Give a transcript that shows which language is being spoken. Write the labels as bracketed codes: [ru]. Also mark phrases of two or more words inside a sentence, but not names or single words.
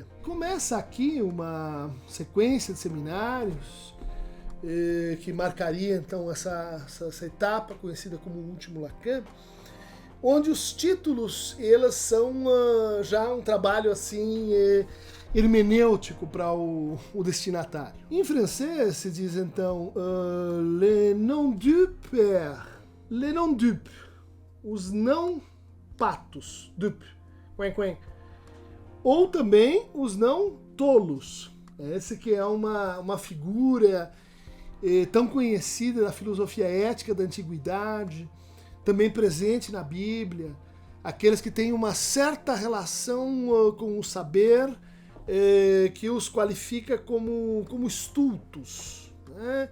[pt] Começa aqui uma sequência de seminários que marcaria então essa etapa conhecida como Último Lacan, onde os títulos eles são já um trabalho assim hermenêutico para o destinatário. Em francês se diz então [fr] le nom du père, le nom du, [pt] os não patos, dup, quen, quen. Ou também os não tolos. Essa que é uma figura tão conhecida da filosofia ética da antiguidade, também presente na Bíblia, aqueles que têm uma certa relação com o saber, que os qualifica como estultos, né?